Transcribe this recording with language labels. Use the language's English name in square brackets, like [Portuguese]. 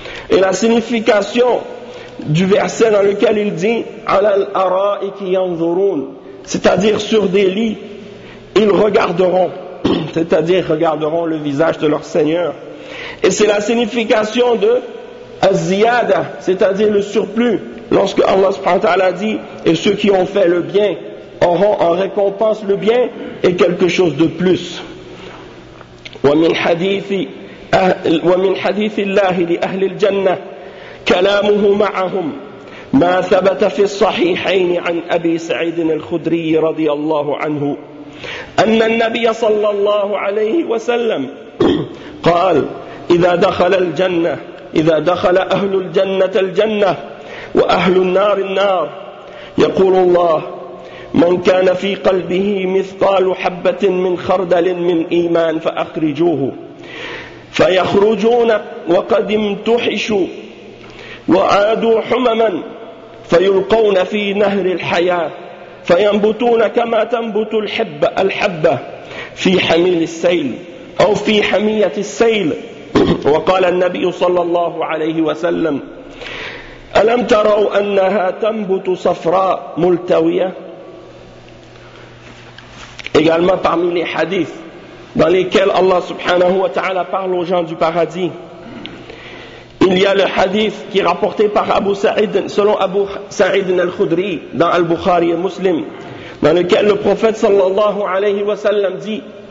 [French] Et la signification du verset dans lequel il dit: [Arabic] alal ara'iki yanzurun, [French] c'est-à-dire sur des lits, ils regarderont, c'est-à-dire regarderont le visage de leur Seigneur. Et c'est la signification de az-ziyada, c'est-à-dire le surplus, lorsque Allah subhanahu wa ta'ala dit: et ceux qui ont fait le bien auront en récompense le bien et quelque chose de plus. [Arabic] ومن حديث الله لأهل الجنة كلامه معهم ما ثبت في الصحيحين عن أبي سعيد الخدري رضي الله عنه أن النبي صلى الله عليه وسلم قال: إذا دخل أهل الجنة الجنة وأهل النار النار. يقول الله: من كان في قلبه مثقال حبة من خردل من إيمان فأخرجوه فيخرجون وقد امتحشوا وعادوا حمما فيلقون في نهر الحياة فينبتون كما تنبت الحبة في حميل السيل أو في حمية السيل. وقال النبي صلى الله عليه وسلم: ألم تروا أنها تنبت صفراء ملتوية. [French] Également parmi les hadiths dans lesquels Allah subhanahu wa ta'ala parle aux gens du paradis, il y a le hadith qui est rapporté par Abu Sa'id, selon Abu Sa'id al-Khudri dans Al-Bukhari et Muslim, dans lequel le prophète sallallahu alayhi wa sallam dit